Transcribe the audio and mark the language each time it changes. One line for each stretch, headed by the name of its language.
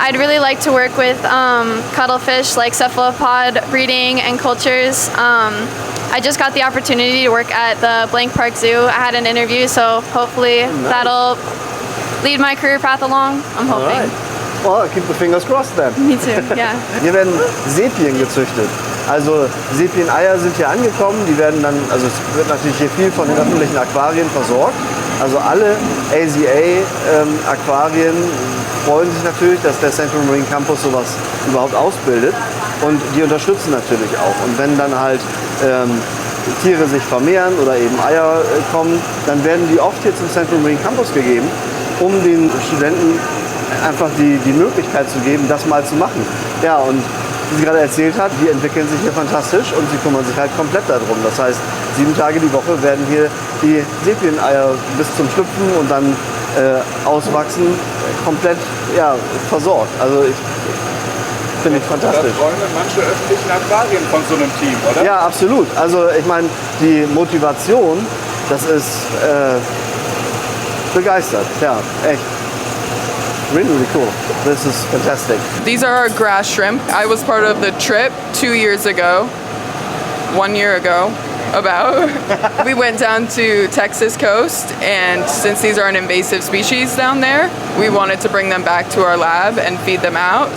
English: I'd really like to work with cuttlefish like cephalopod breeding and cultures. I just got the opportunity to work at the Blank Park Zoo. I had an interview, so hopefully that'll lead my career path along. I'm hoping. Alright. Well, keep the fingers crossed then. Me too, yeah.
German: Hier werden Sepien gezüchtet. Also Sepien-Eier sind hier angekommen. Die werden dann, also es wird natürlich hier viel von den öffentlichen Aquarien versorgt. Also alle AZA-Aquarien freuen sich natürlich, dass der Central Marine Campus sowas überhaupt ausbildet. Und die unterstützen natürlich auch. Und wenn dann halt Tiere sich vermehren oder eben Eier kommen, dann werden die oft hier zum Central Marine Campus gegeben, um den Studenten einfach die Möglichkeit zu geben, das mal zu machen. Ja, und wie sie gerade erzählt hat, die entwickeln sich hier fantastisch und sie kümmern sich halt komplett darum. Das heißt, 7 Tage die Woche werden hier die Sepien-Eier bis zum Schlüpfen und dann auswachsen komplett versorgt. Also finde ich fantastisch. Da träumen manche öffentlichen Aquarien von so einem Team, oder? Ja, absolut. Also ich meine, die Motivation, das ist begeistert. Ja, echt.
English: Really, really cool. This is fantastic. These are our grass shrimp. I was part of the trip 2 years ago, 1 year ago, about. We went down to Texas coast, and since these are an invasive species down there, we wanted to bring them back to our lab and feed them out.